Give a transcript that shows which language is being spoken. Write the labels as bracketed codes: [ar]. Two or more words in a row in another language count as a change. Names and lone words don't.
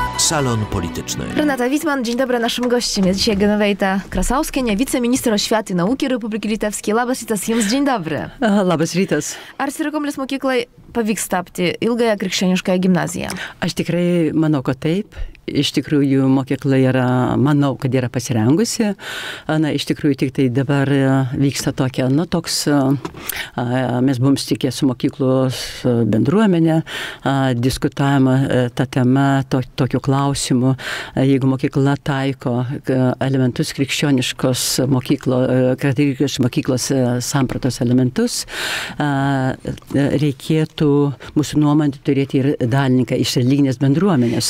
[pl] Salon Polityczny. Renata Witman, dzień dobry. Naszym gościem jest dzisiaj Genoveita Krasauskienė, wiceministro oświaty i nauki Republiki Litewskiej. [lt] Labas rytas jums, [pl] dzień dobry. [lt] Labas rytas. Ar Sirokomlės mokyklai pavyks tapti ilgąją krikščioniškąją gimnaziją? Aš tikrai manau, kad taip. Iš tikrųjų, mokykla yra, manau, kad yra pasirengusi. Na, iš tikrųjų, tik tai dabar vyksta tokia, mes buvom stikę su mokyklos bendruomenė, diskutavimą tą temą, tokiu klausimu, jeigu mokykla taiko elementus krikščioniškos mokyklos sampratos elementus, reikėtų mūsų nuomonė turėti ir dalininką iš religinės bendruomenės.